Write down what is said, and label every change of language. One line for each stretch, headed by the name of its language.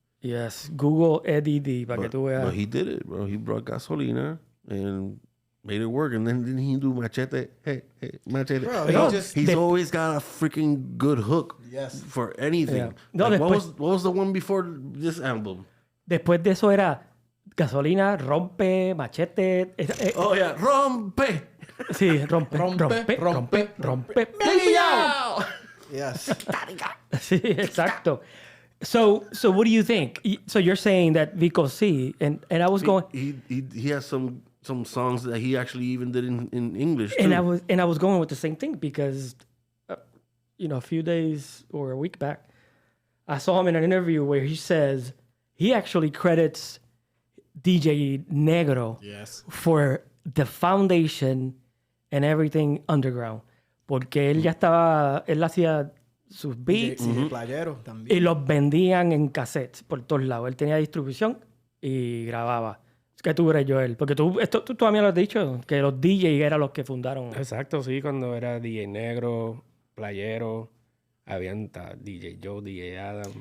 Spanish: Yes, Google Eddie D para que tú veas.
English: But he did it, bro. He brought Gasolina and made it work. And then didn't he do Machete? Hey, Machete. Bro, he's always got a freaking good hook. Yes. For anything. Yeah. No, Like,
Spanish: después,
English: what was the one before this album?
Spanish: después de eso era Gasolina, Rompe, Machete.
English: Oh yeah, Rompe.
Spanish: Sí, rompe.
English: Yes.
Spanish: Sí, exacto.
English: So what do you think? So you're saying that Vico C, and I was going, He has some songs that he actually even did in English too. and I was going with the same thing because, a few days or a week back, I saw him in an interview where he says he actually credits DJ Negro Yes. for the foundation and everything underground.
Spanish: Porque él hacía sus beats Sí, playero también. y los vendían en cassettes por todos lados. Él tenía distribución y grababa. Es que tú eres Joel. Porque tú también lo has dicho, que los DJs eran los que fundaron. Exacto, sí, cuando era DJ Negro, Playero, habían DJ Joe, DJ Adam.